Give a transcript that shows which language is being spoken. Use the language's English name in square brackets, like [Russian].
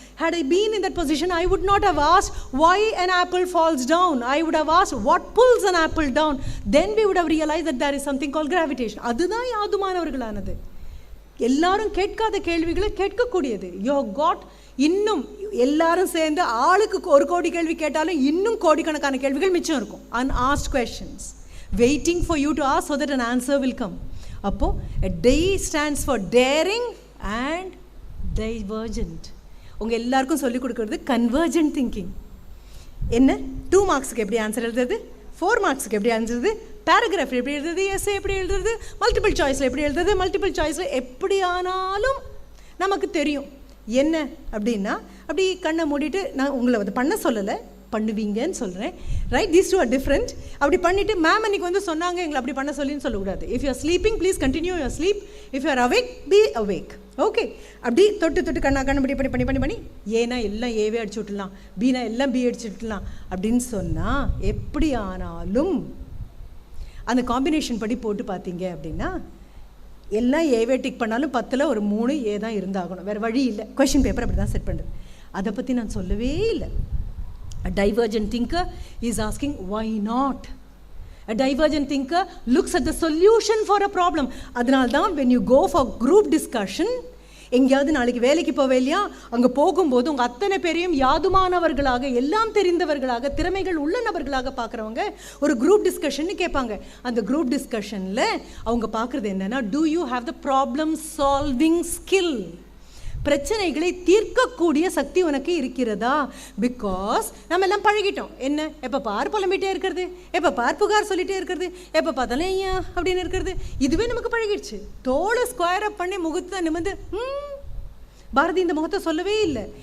[English] Had I been in that position, I would not have asked why an apple falls down. I would have asked what pulls an apple down. Then we would have realized that there is something called gravitation. [Tamil] அதுதான் யாதுமானவர்களானது. எல்லாரும் கேட்காத கேள்விகளை கேட்கக்கூடியது. You got இன்னும் எல்லாரும் சேர்ந்து ஆளுக்கு 1 கோடி கேள்வி கேட்டாலும் இன்னும் கோடிக்கணக்கான கேள்விகள் மிச்சம் இருக்கும். [English] unasked questions waiting for you to ask so that an answer will come. அப்போ a day stands for daring and divergent. [Tamil] உங்க எல்லாருக்கும் சொல்லிக் கொடுக்கிறது convergent thinking. என்ன 2 மார்க்ஸ்க்கு எப்படி ஆன்சர் எழுதுறது, 4 மார்க்ஸ்க்கு எப்படி ஆன்சர், பேராகிராஃப் எப்படி எழுதுறது, எஸ்ஏ எப்படி எழுதுறது, மல்டிபிள் சாய்ஸில் எப்படி எழுதுறது. மல்டிபிள் சாய்ஸில் எப்படி ஆனாலும் நமக்கு தெரியும். என்ன அப்படின்னா, அப்படி கண்ணை மூடிட்டு, நான் உங்களை வந்து பண்ண சொல்லலை, பண்ணுவீங்கன்னு சொல்கிறேன். Right? [English] These two are different. [Tamil] அப்படி பண்ணிவிட்டு மேம் அன்றைக்கி வந்து சொன்னாங்க எங்களை அப்படி பண்ண சொல்லின்னு சொல்லக்கூடாது. [English] If you are sleeping please continue your sleep. If you are awake be awake. Okay? [Tamil] அப்படி தொட்டு கண்ணு பண்ணி ஏன்னா எல்லாம் ஏவே அடிச்சு விட்டுலாம், பீனா எல்லாம் பி அடிச்சு விட்டுலாம் அப்படின்னு சொன்னால் எப்படி ஆனாலும் அந்த காம்பினேஷன் படி போட்டு பார்த்தீங்க அப்படின்னா எல்லாம் ஏவே டிக் பண்ணாலும் 10ல் ஒரு 3 ஏ தான் இருந்தாகணும், வேறு வழி இல்லை. கொஷின் பேப்பர் அப்படி தான் செட் பண்ணுறது. அதை பற்றி நான் சொல்லவே இல்லை. [English] A divergent thinker is asking why not. A divergent thinker looks at the solution for a problem. [Tamil] அதனால்தான் [English] when you go for group discussion, [Tamil] எங்கேயாவது நாளைக்கு வேலைக்கு போவே இல்லையா, அங்கே போகும்போது உங்கள் அத்தனை பேரையும் யாதுமானவர்களாக, எல்லாம் தெரிந்தவர்களாக, திறமைகள் உள்ள நபர்களாக பார்க்குறவங்க ஒரு குரூப் டிஸ்கஷன் கேட்பாங்க. அந்த குரூப் டிஸ்கஷனில் அவங்க பார்க்குறது என்னென்னா, [English] do you have the problem solving skill? [Tamil] பிரச்சனைகளை தீர்க்கக்கூடிய சக்தி உனக்கு இருக்கிறதா? பிகாஸ் நம்ம எல்லாம் பழகிட்டோம். என்ன, எப்போ பார் புலம்பிகிட்டே இருக்கிறது, எப்போ பார் புகார் சொல்லிகிட்டே இருக்கிறது, எப்போ பார்த்தாலும் ஐயா அப்படின்னு இருக்கிறது, இதுவே நமக்கு பழகிடுச்சு. தோலை ஸ்கொயர் அப் பண்ணி முகத்தை நிமிந்து பாரதி இந்த முகத்தை சொல்லவே இல்லை.